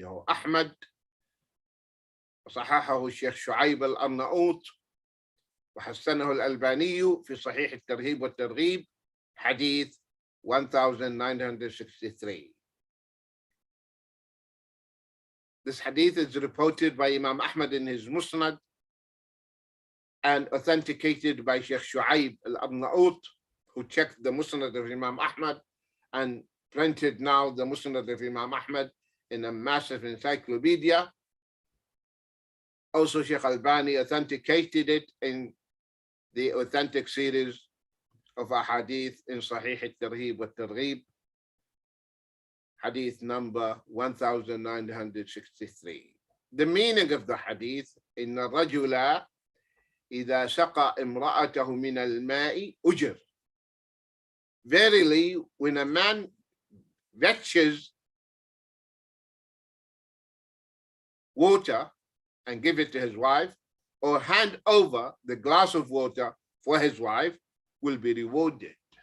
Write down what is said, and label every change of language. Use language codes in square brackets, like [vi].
[ar] أحمد وصححه الشيخ شعيب الأرناؤوط وحسنه الألباني في صحيح الترهيب والترغيب حديث 1963. [en] This hadith is reported by Imam Ahmad in his Musnad and authenticated by Shaykh Shu'aib al-Arnaout, who checked the Musnad of Imam Ahmad and printed now the Musnad of Imam Ahmad in a massive encyclopedia. Also, Shaykh Albani authenticated it in the authentic series of ahadith in Sahih al-Tarhib wa-Targhib, hadith number 1963. The meaning of the hadith, [ar] إن الرجل إذا سقى امرأته من الماء أجر. [en] Verily, when a man fetches water and give it to his wife, or hand over the glass of water for his wife, will be rewarded.